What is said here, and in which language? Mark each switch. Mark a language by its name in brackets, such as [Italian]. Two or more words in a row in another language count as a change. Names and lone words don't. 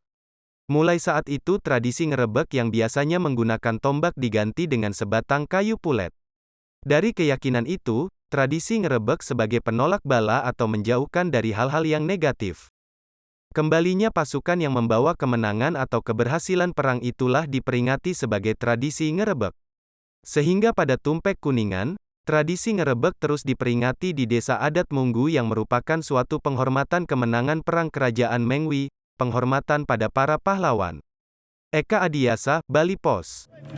[Indonesian] Mulai saat itu tradisi ngerebek yang biasanya menggunakan tombak diganti dengan sebatang kayu pulet. Dari keyakinan itu, tradisi ngerebek sebagai penolak bala atau menjauhkan dari hal-hal yang negatif. Kembalinya pasukan yang membawa kemenangan atau keberhasilan perang itulah diperingati sebagai tradisi ngerebek. Sehingga pada Tumpek Kuningan, tradisi ngerebek terus diperingati di desa adat Munggu yang merupakan suatu penghormatan kemenangan perang kerajaan Mengwi, penghormatan pada para pahlawan. Eka Adiasa, Bali Pos.